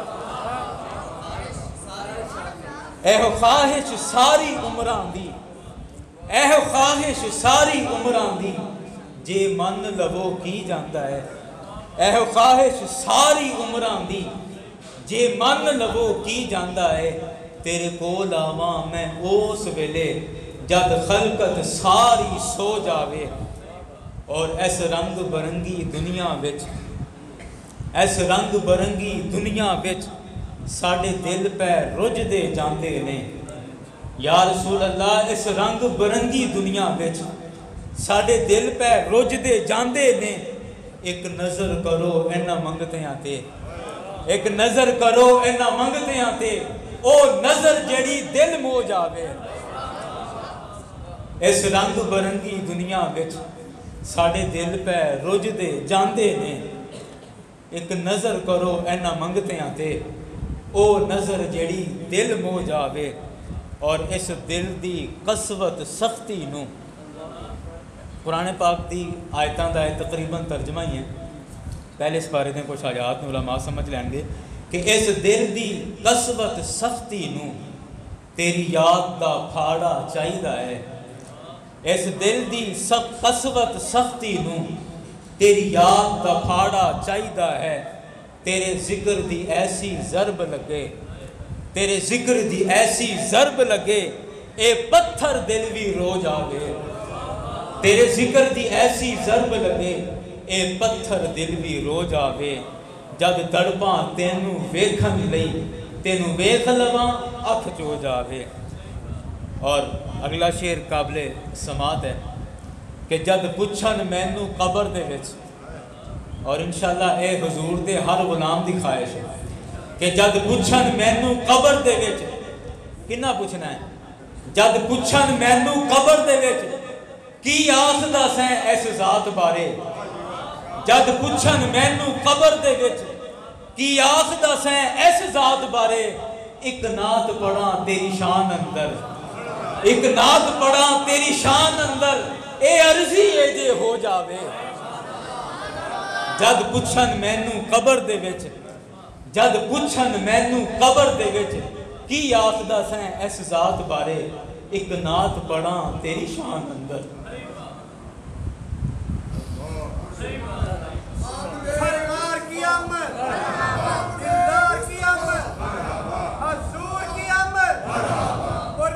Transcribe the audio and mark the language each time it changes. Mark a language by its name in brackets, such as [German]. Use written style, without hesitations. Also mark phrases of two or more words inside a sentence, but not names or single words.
[Punjabi] ایہو خواہش ساری عمراں دی، ایہو خواہش ساری عمراں دی، جے من لو کی جاندا ہے، ایہو خواہش ساری عمراں دی، جے من لو کی جاندا ہے، تیرے کول آواں میں اس ویلے، جد خلقت ساری سو جاوے، اور اس رنگ برنگی دنیا وچ، اس رنگ برنگی دنیا وچ، ساڑے دل پہ رج دے جاندے نے، [Arabic] یا رسول اللہ [Punjabi] اس رنگ برنگی دنیا وچ، ساڑے دل پہ رج دے جاندے نے، ایک نظر کرو اینا منگتے آتے، ایک نظر کرو اینا منگتے آتے، او نظر جڑی دل مو جاوے، اس رنگ برنگی دنیا وچ، ساڑے دل پہ رج دے جاندے نے، ایک نظر کرو اینا منگتے آتے، او نظر جڑی دل مو جاوے، اور اس دل دی قسوت سختی نو، قرآن پاک دی آیتاں دا تقریباً ترجمہ ہی ہیں، پہلے اس بارے دیں کچھ آیات علماء سمجھ لیں گے، کہ اس دل دی قسوت سختی نو تیری یاد دا پھاڑا چاہیدہ ہے، اس دل دی قسوت سختی نو تیری یاد دا پھاڑا چاہیدہ ہے، تیرے ذکر دی ایسی ضرب لگے، تیرے ذکر دی ایسی ضرب لگے، اے پتھر دل بھی رو جاوے، تیرے ذکر دی ایسی ضرب لگے، اے پتھر دل بھی رو جاوے، جد تڑپاں تینوں ویکھن لئی، تینوں ویکھ لواں اکھ چو جاوے۔ [Urdu] اور اگلا شعر قابل سماعت ہے کہ [Punjabi] جد پچھن مینوں قبر دے وچ، اور انشاءاللہ اے حضور دے ہر غلام دی خواہش ہے کہ جد پچھن مینوں قبر دے وچ، کنا پوچھنا ہے، جد پچھن مینوں قبر دے وچ کی آخدا سیں ایس ذات بارے، جد پچھن مینوں قبر دے وچ کی آخدا سیں ایس ذات بارے، ایک نعت پڑھاں تیری شان اندر، ایک نعت پڑھاں تیری شان اندر، اے عرضی اے جے ہو جاوے، جد پچھن مینوں قبر دے وچ، جد پچھن مینوں قبر دے وچ کی آخدا سیں ایس ذات بارے، ایک نعت پڑھاں تیری شان اندر۔ [Urdu] سرکار کی آمد، دلدار کی آمد، حضور کی آمد،